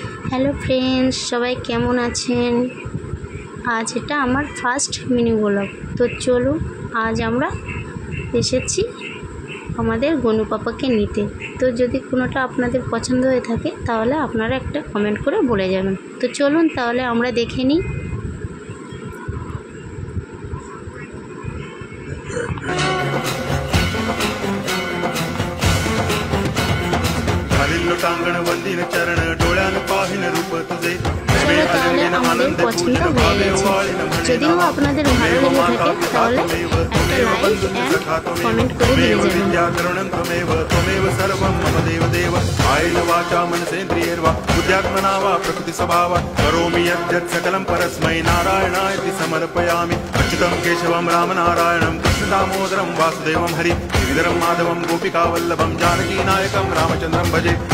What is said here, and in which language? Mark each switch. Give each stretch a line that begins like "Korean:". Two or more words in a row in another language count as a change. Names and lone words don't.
English: hello friends,
Bangla: সবাই কেমন আছেন? আজ এটা আমার
English: first mini blog.
Bangla: তো চলুন, আজ আমরা এসেছি আমাদের গনু পাপাকে নিতে। তো যদি কোনোটা আপনাদের পছন্দ হয়ে থাকে তাহলে আপনারা একটা কমেন্ট করে বলে যাবেন। তো চলুন তাহলে আমরা দেখে নিই।
Marathi: टांगण वंदिन चरण डोळ्यान पाहिन रूप तुझे
Bangla: চলো তাহলে আমাদের পছন্দ হয়ে গেছে। যদিও আপনাদের ভালো লেগে থাকে তাহলে একটা
English: like and comment
Bangla: করে দিয়ে যাবেন।
Sanskrit: त्वमेव त्वमेव सर्वं मम देव देव कायेन वाचा मनसेन्द्रियैर्वा बुद्ध्यात्मना वा प्रकृति स्वभावात् करोमि यद्यत् सकलं परस्मै नारायणायति समर्पयामि। अच्युतं केशवं रामनारायणं कृष्णदामोदरं वासुदेवं हरि गिरिधरं माधवं गोपिकावल्लभं जानकीनायकं रामचन्द्रं भजे।